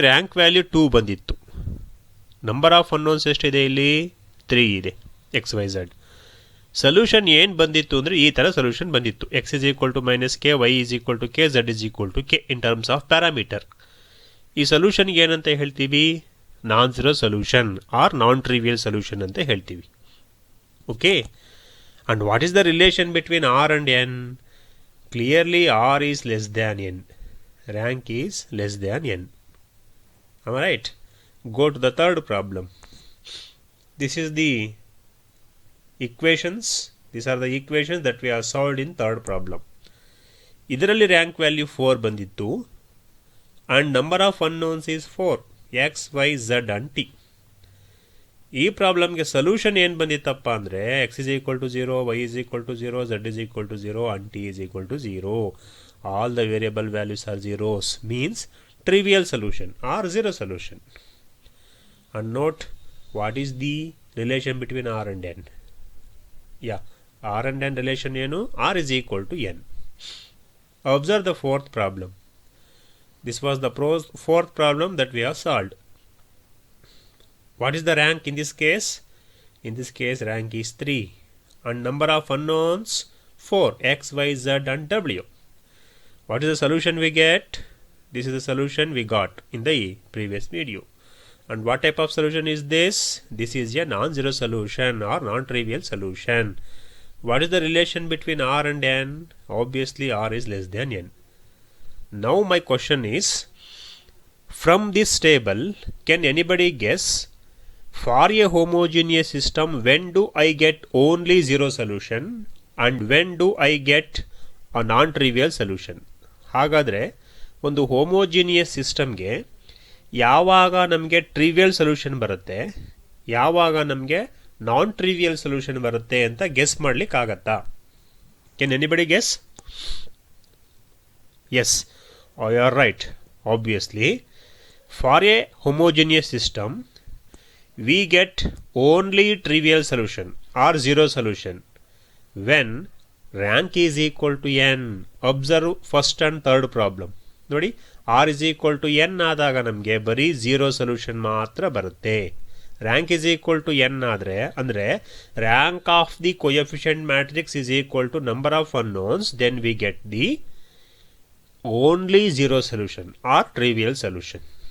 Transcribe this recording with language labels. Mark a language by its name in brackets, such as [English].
[Kannada] Rank value 2 ಬಂದಿತ್ತು. Number of unknowns ಎಷ್ಟಿದೆ ಇಲ್ಲಿ, 3 ಇದೆ, ಎಕ್ಸ್ ವೈ ಝಡ್. ಸೊಲ್ಯೂಷನ್ ಏನು ಬಂದಿತ್ತು ಅಂದರೆ ಈ ಥರ ಸೊಲ್ಯೂಷನ್ ಬಂದಿತ್ತು. [English] X is equal to -k, y is equal to k, z is equal to k in terms of parameter. ಈ ಸೊಲ್ಯೂಷನ್ಗೆ ಏನಂತ ಹೇಳ್ತೀವಿ, non zero solution or non trivial solution ಅಂತ ಹೇಳ್ತೀವಿ. Okay, and what is the relation between r and n? Clearly r is less than n, rank is less than n. Am I right? Go to the third problem. This is the equations, these are the equations that we have solved in third problem. Idaralli rank value 4 bandittu and number of unknowns is 4, x, y, z and t. [Kannada] ಈ ಪ್ರಾಬ್ಲಮ್ಗೆ solution ಏನು ಬಂದಿತ್ತಪ್ಪ ಅಂದರೆ [English] X is equal to 0, y is equal to 0, z is equal to 0 and t is equal to 0. All the variable values are zeros, means trivial solution or zero solution. And note what is the relation between r and n. R and n relation ಏನು, r is equal to n. Observe the fourth problem. This was the fourth problem that we have solved. What is the rank in this case? In this case rank is 3 and number of unknowns 4, x, y, z and w. What is the solution we get? This is the solution we got in the previous video. And what type of solution is this? This is a non-zero solution or non-trivial solution. What is the relation between r and n? Obviously r is less than n. Now my question is, from this table can anybody guess, for a homogeneous system when do I get only zero solution and when do I get a non-trivial solution? [Kannada] ಹಾಗಾದರೆ ಒಂದು homogeneous ಸಿಸ್ಟಮ್ಗೆ ಯಾವಾಗ ನಮಗೆ trivial solution ಬರುತ್ತೆ, ಯಾವಾಗ ನಮಗೆ ನಾನ್ trivial solution ಬರುತ್ತೆ ಅಂತ guess ಮಾಡಲಿಕ್ಕಾಗತ್ತಾ? [English] Can anybody guess? Yes, you are right. Obviously for a homogeneous system we get only trivial solution or zero solution when rank is equal to n. Observe first and third problem. ನೋಡಿ, R is equal to N [Kannada] ಆದಾಗ ನಮಗೆ ಬರೀ 0 solution ಮಾತ್ರ ಬರುತ್ತೆ. [English] rank is equal to N [Kannada] ಆದರೆ ಅಂದರೆ [English] Rank of the coefficient matrix is equal to number of unknowns, then we get the only 0 solution or trivial solution.